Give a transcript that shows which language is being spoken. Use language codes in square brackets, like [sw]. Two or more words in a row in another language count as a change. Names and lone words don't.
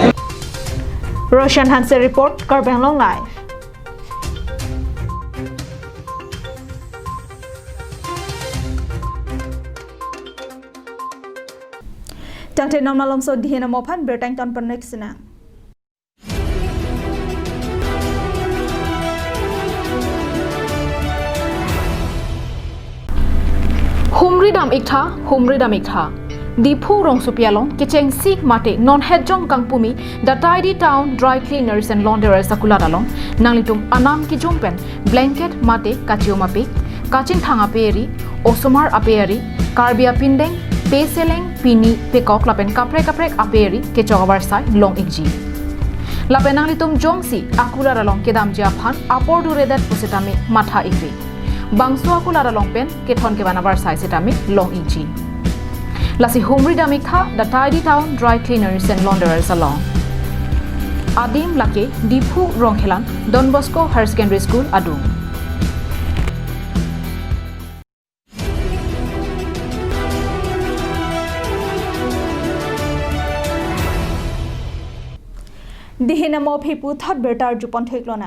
[mjw] Roshan Hanse report Karbianglong live Tante normalom so dihena mopan bertang ton peneksina Humridam ikha Dipu rong supialong kicheng sik mate non hedjong kangpumi the tidy town dry cleaners and launderers sakula dalong nanglitum anam ki jumpen blanket mate kachioma pe kachin thanga peri osomar aperi karbia pindeng peseleng pini pekok lapen kaprek aperi ke chogabar sai long ikji lapen nanglitum jongsi akula dalong kedam jia phan apor dure that pusitami matha ikri bangso akula dalong pen ke thon ke banabar sai setami long ikji Lasi Humridam ikha the tidy town dry cleaners and launderers along. Adim lake Dipu Ronghelan Don Bosco Higher Secondary School Adum. Dihina mo phipu thot bertar jupon theklona.